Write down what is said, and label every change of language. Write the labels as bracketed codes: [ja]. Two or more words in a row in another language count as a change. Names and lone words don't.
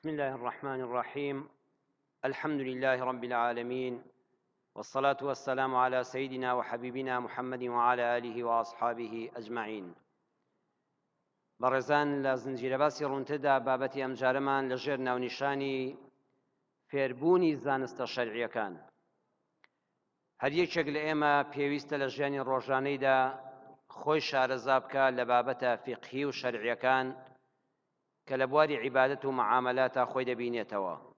[ar] الله الرحمن الرحيم الحمد لله رب العالمين والصلاة والسلام على سيدنا وحبيبنا محمد وعلى آله وأصحابه أجمعين. [ckb] بەڕێزان لە زنجیرە باسی ڕوونتردا بابەتی ئەم جارەمان لەژێر ناونیشانی فێربوونی زانستە شەرعیەکان. هەر یەکێک لە ئێمە پێویستە لە ژیانی ڕۆژانەیدا خۆی شارەزا بکە لە بابەتە فیقهی و شەرعیەکان کە لە بواری عیبادەت و معاملاتە خۆی دەبینێتەوە.